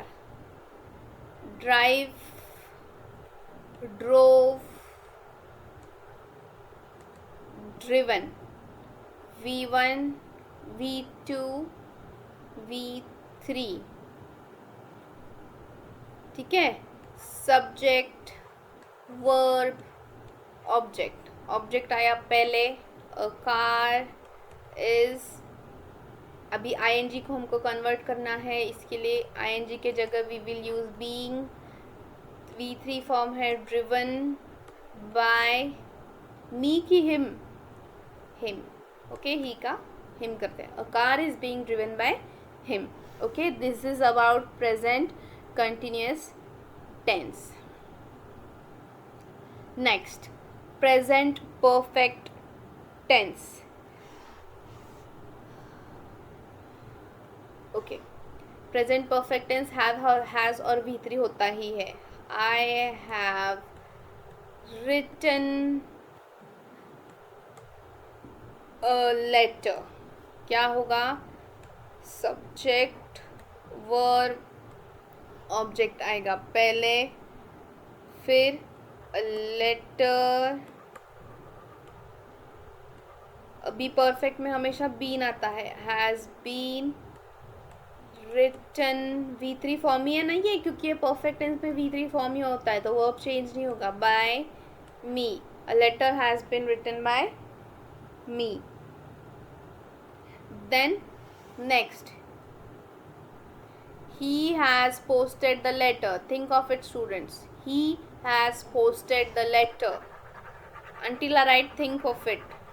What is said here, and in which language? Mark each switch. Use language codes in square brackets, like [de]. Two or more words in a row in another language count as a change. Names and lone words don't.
[en] Drive, drove, driven. V1, V2, V3. [hi] ठीक है. [en] subject, verb, object. [hi] ऑब्जेक्ट आया पहले. [en] a car is, [hi] अभी ING को हमको कन्वर्ट करना है, इसके लिए ING के जगह [en] we will use being. [hi] V3 फॉर्म है [en] driven by. me की him, him. okay, he का him [hi] करते हैं. [en] a car is being driven by him. okay, this is about present continuous tense. next, present perfect tense. Okay, present perfect tense has [hi] और V3 होता ही है. [en] I have written a letter. [hi] क्या होगा? [en] subject, verb, object [hi] आएगा पहले, फिर [en] a letter. be perfect [hi] में हमेशा बीन आता है. [en] has been written. [hi] V3 फॉर्म ही है ना ये, क्योंकि ये [en] perfect tense [hi] में V3 फॉर्म ही होता है, तो [en] verb change [hi] नहीं होगा. [en] by me. a letter has been written by me. then next, he has posted the letter. Think of it, students. He has posted the letter. Until I write, think of it.